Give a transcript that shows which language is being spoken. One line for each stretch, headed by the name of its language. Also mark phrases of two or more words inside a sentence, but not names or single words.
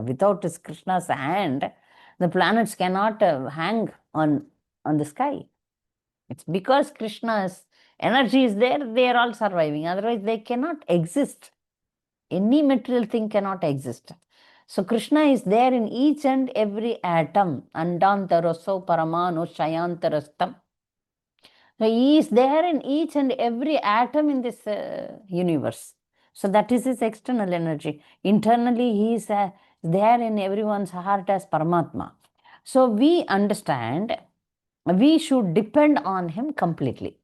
English: Without Krishna's hand, the planets cannot hang on the sky. It's because Krishna's energy is there, they are all surviving. Otherwise, they cannot exist. Any material thing cannot exist. So Krishna is there in each and every atom.
Sanskrit: Andantaraso paramano shayantarastam.
English: So he is there in each and every atom in this universe. So that is his external energy. Internally, he is there in everyone's heart as Paramatma. So we understand we should depend on him completely.